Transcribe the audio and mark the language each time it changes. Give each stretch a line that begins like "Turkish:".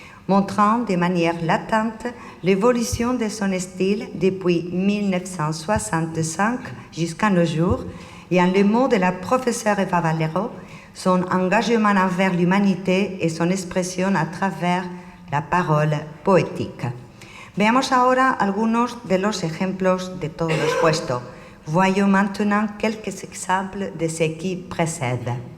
French: montrant de manière latente l'évolution de son style depuis 1965 jusqu'à nos jours, et en les mots de la professeure Eva Valero, son engagement envers l'humanité et son expression à travers la parole poétique.
Spanish: Veamos ahora algunos de los ejemplos de todo lo expuesto.
French: Voyons maintenant quelques exemples de ce qui précède.